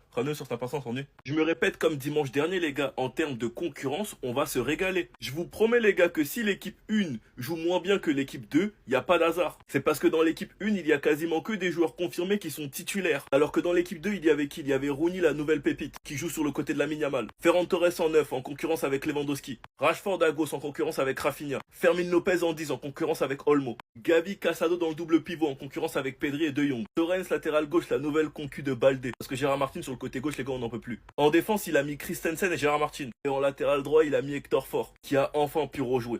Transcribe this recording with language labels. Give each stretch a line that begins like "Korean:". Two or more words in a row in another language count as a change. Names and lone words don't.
French: Raneux sur ta patience en nu. Je me répète comme dimanche dernier les gars, en termes de concurrence, on va se régaler. Je vous promets les gars que si l'équipe 1 joue moins bien que l'équipe 2, il n'y a pas d'hasard. C'est parce que dans l'équipe 1, il y a quasiment que des joueurs confirmés qui sont titulaires. Alors que dans l'équipe 2, il y avait qui? Il y avait Rooney, la nouvelle pépite, qui joue sur le côté de Lamine Yamal. Ferran Torres en 9, en concurrence avec Lewandowski. Rashford à gauche en concurrence avec Rafinha. Fermin Lopez en 10, en concurrence avec Olmo. Gavi, Casado dans le double pivot, en concurrence avec Pedri et De Jong. Torrens latéral gauche, la nouvelle concu de Baldé. Parce que Gérard Martin sur le côté gauche, les gars, on n'en peut plus. En défense, il a mis Christensen et Gérard Martin. Et en latéral droit, il a mis Hector Fort, qui a enfin pu rejouer.